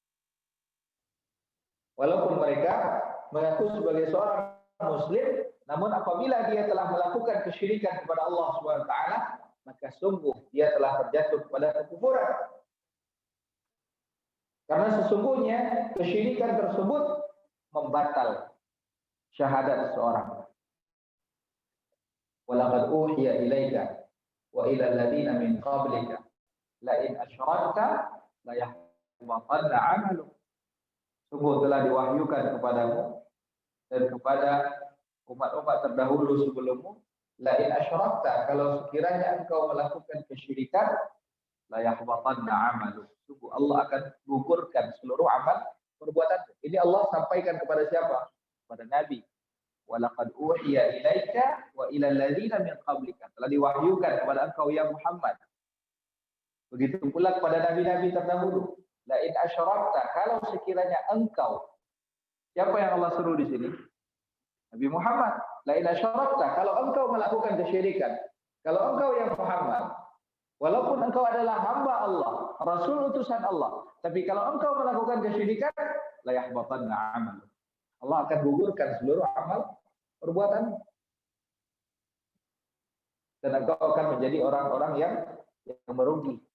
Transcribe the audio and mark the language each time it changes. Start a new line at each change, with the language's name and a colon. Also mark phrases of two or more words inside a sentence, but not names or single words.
Indonesian: Walaupun mereka mengaku sebagai seorang muslim, namun apabila dia telah melakukan kesyirikan kepada Allah
Arabic: سبحانه وتعالى,
Indonesian: maka sungguh dia telah terjatuh pada kekufuran. Karena sesungguhnya kesyirikan tersebut membatal syahadat seseorang.
Arabic: ولقد أوحي إليك وإلى الذين من قبلك لئن أشركت ليحبطن عملك.
Indonesian: Sungguh telah diwahyukan kepadamu dan kepada umat-umat terdahulu sebelummu,
Arabic: لئن أشركت,
Indonesian: kalau sekiranya engkau melakukan kesyirikan,
Arabic: ليحبطن عملك.
Indonesian: Sungguh Allah akan gugurkan seluruh amal perbuatan. Ini Allah sampaikan kepada siapa? Kepada Nabi.
Arabic: ولقد أوحي إليك وإلى الذين من قبلك.
Indonesian: Telah diwahyukan kepada engkau ya Muhammad. Begitu pula kepada nabi-nabi terdahulu.
Arabic: لئن أشركت,
Indonesian: kalau sekiranya engkau, siapa yang Allah suruh di sini? Nabi Muhammad.
Arabic: لئن أشركت,
Indonesian: kalau engkau melakukan kesyirikan, kalau engkau yang Muhammad, walaupun engkau adalah hamba Allah, rasul utusan Allah, tapi kalau engkau melakukan kesyirikan,
Arabic: ليحبطن عملك.
Indonesian: Allah akan gugurkan seluruh amal perbuatan. Dan engkau akan menjadi orang-orang yang merugi.